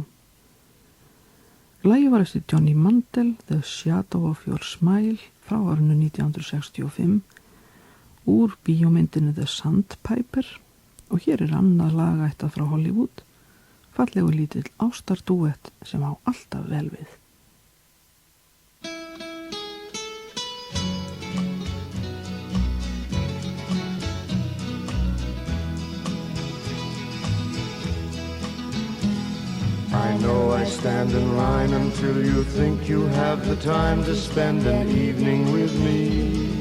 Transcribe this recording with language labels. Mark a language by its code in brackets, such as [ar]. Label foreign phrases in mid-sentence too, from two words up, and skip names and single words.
[is] Lagið var eftir Johnny Mandel, The Shadow of Your Smile frá árinu 1965 úr bíómyndinu The Sandpiper og hér er annað lag ættað frá Hollywood, fallegu lítill ástardúett sem á alltaf vel við. [en] I know I stand in line until you think you have the time to spend an evening with me.